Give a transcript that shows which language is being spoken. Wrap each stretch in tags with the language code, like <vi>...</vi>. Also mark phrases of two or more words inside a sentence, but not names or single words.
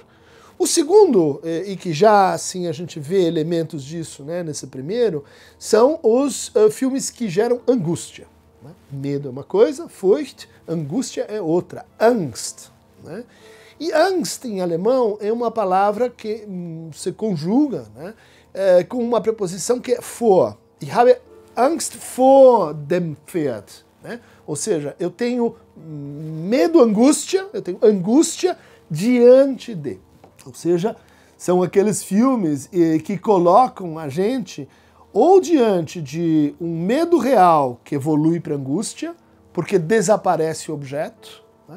<pt>O segundo, e que já assim a gente vê elementos disso, né, nesse primeiro, são os filmes que geram angústia, né? Medo é uma coisa, Furcht, angústia é outra, Angst, né? E Angst em alemão é uma palavra que se conjuga, né, com uma preposição que é vor.</pt> <de>Ich habe Angst vor dem Pferd,</de> <pt>né? Ou seja, eu tenho medo, angústia, eu tenho angústia diante de. Ou seja, são aqueles filmes que colocam a gente ou diante de um medo real que evolui para angústia, porque desaparece o objeto, né?</pt>